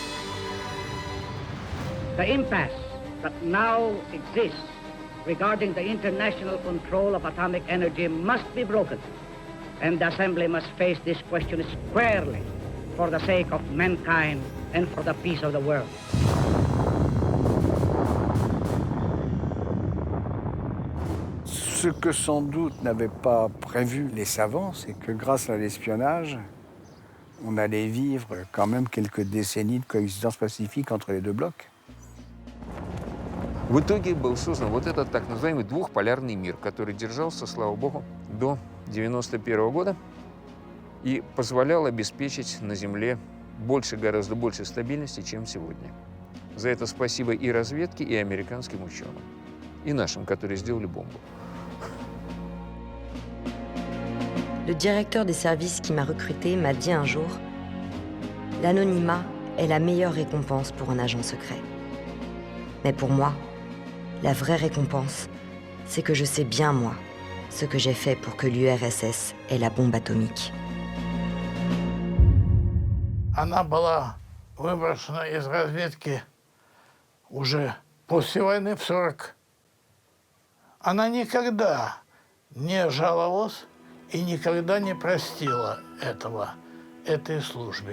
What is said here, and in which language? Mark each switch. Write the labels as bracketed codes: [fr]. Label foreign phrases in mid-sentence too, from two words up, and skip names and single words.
[en] The impasse that now exists regarding the international control of atomic energy must be broken, and the Assembly must face this question squarely for the sake of mankind and for the peace of the world. [fr] Ce que sans doute n'avaient pas prévu les savants, c'est que grâce à l'espionnage, on allait vivre quand même quelques décennies de coexistence pacifique entre les deux blocs. [ru] В итоге был создан вот этот так называемый двухполярный мир, который держался, слава богу, до 1991 года и позволял обеспечить на Земле гораздо больше стабильности, чем сегодня. За это спасибо и разведке, и американским ученым, и нашим, которые сделали бомбу. [fr] Le directeur des services qui m'a recruté m'a dit un jour « L'anonymat est la meilleure récompense pour un agent secret. Mais pour moi, la vraie récompense, c'est que je sais bien, moi, ce que j'ai fait pour que l'URSS ait la bombe atomique. » [ru] Она была выброшена из разведки уже после войны в 40. Она никогда не жаловалась и никогда не простила этой службе.